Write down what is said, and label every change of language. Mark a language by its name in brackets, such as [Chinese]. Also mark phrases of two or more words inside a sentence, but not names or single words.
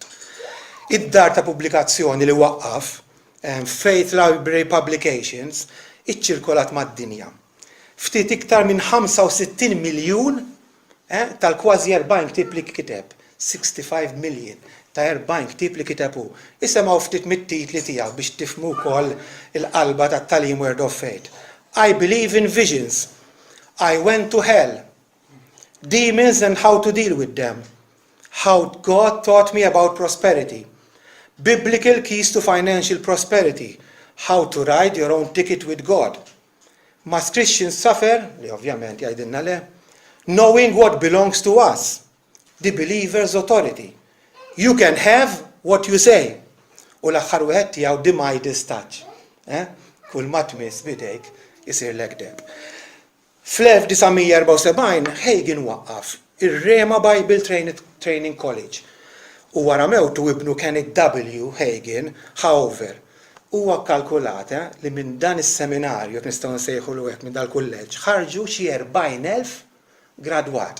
[Maltese] Id-dar ta' pubblikazzjoni li waqqaf Faith Library Publications iċċirkolat mad-dinja. Ftit iktar minn 65 miljun tal-kważi 40 ktieb li kiteb, 65 million ta' 40 ktieb li kitebu. Isemgħu ftit mit-titli tiegħu biex tifhmu wkoll il-qalba tat-tagħlim Word of Faith. [English] I believe in visions. I went to hell. Demons and how to deal with them. How God taught me about prosperity. Biblical keys to financial prosperity. How to write your own ticket with God. Must Christians suffer? [Maltese] Li ovvjament jgħidilna le. [English] Knowing what belongs to us. The believer's authority. You can have what you say. [Maltese] U l-aħħar wieħed tiegħu the Midas touch. Kull ma tmiss bidejk isir lekdeb. Fl-1974 Hagin waqqaf ir-Rema Bible Training College. U wara mewtu ibnu Kenneth W. Hagin, however, huwa kkalkulat li minn dan is-seminarju nistgħu nsejħulu hekk minn dal-kulleġġ ħarġu xi 40,000 gradwat.